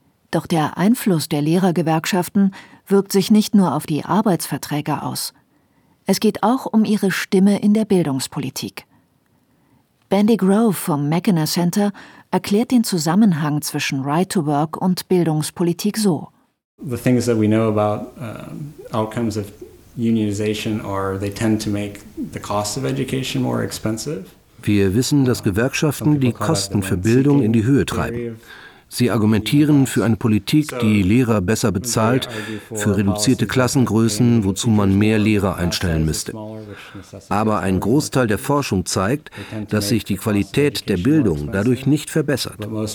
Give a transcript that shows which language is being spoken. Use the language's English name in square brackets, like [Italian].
[German] Doch der Einfluss der Lehrergewerkschaften wirkt sich nicht nur auf die Arbeitsverträge aus. Es geht auch um ihre Stimme in der Bildungspolitik. Bandy Grove vom McInnes Center erklärt den Zusammenhang zwischen Right to Work und Bildungspolitik so. [English] The things that we know about outcomes of unionization are they tend to make the cost of education more expensive. [German] Wir wissen, dass Gewerkschaften die Kosten für Bildung in die Höhe treiben. Sie argumentieren für eine Politik, die Lehrer besser bezahlt, für reduzierte Klassengrößen, wozu man mehr Lehrer einstellen müsste. Aber ein Großteil der Forschung zeigt, dass sich die Qualität der Bildung dadurch nicht verbessert.